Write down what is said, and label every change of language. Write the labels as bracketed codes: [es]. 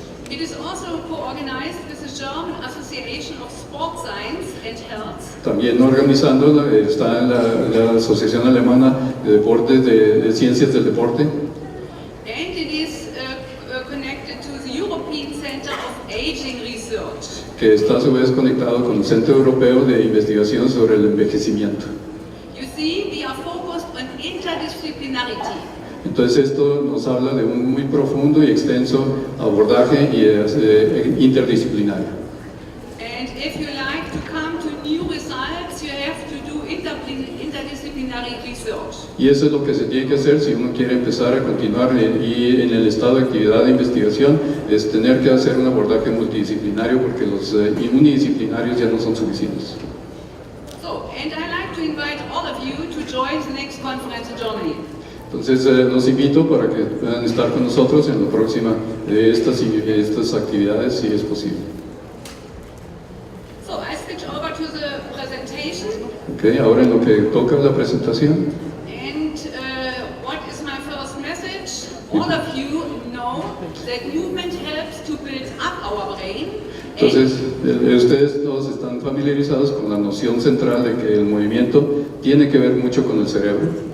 [en] It is also co-organized with the German Association of Sport Science and Health. [es] También organizando está la Asociación Alemana de Deportes de Ciencias del Deporte. [en] And it is connected to the European Center of Aging Research. [es] Que está a su vez conectado con el Centro Europeo de Investigación sobre el Envejecimiento. [en] You see, we are focused on interdisciplinarity. [es] Entonces esto nos habla de un muy profundo y extenso abordaje y interdisciplinario. [en] And if you like to come to new results, you have to do interdisciplinary research. [es] Y eso es lo que se tiene que hacer si uno quiere empezar a continuar y en el estado de actividad de investigación, es tener que hacer un abordaje multidisciplinario porque los unidisciplinarios ya no son suficientes. [en] So, and I like to invite all of you to join the next conference in Germany. [es] Entonces los invito para que puedan estar con nosotros en la próxima de estas actividades si es posible. [en] So, I switch over to the presentation. [es] Okay, ahora en lo que toca la presentación. [en] And what is my first message? All of you know that movement helps to build up our brain. [es] Entonces, ustedes todos están familiarizados con la noción central de que el movimiento tiene que ver mucho con el cerebro.